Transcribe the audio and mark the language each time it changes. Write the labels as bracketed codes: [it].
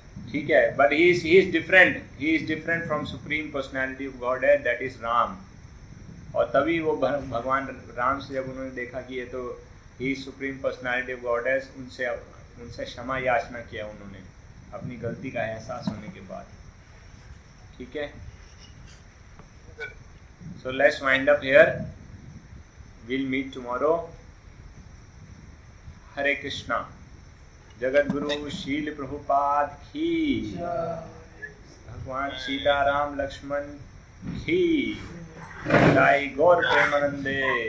[hi] ठीक है, [en] But he is different from supreme personality of Godhead, that is Ram. [hi] और तभी वो भगवान राम से जब उन्होंने देखा कि ये तो ही सुप्रीम पर्सनैलिटी ऑफ गॉडहेड, उनसे क्षमा याचना किया उन्होंने अपनी गलती का एहसास होने के बाद। ठीक है, [en] so let's wind up here, we'll meet tomorrow. [hi] हरे कृष्णा। जगत गुरु शील प्रभुपाद की, भगवान सीताराम लक्ष्मण की, जय गौर प्रेमानंदे।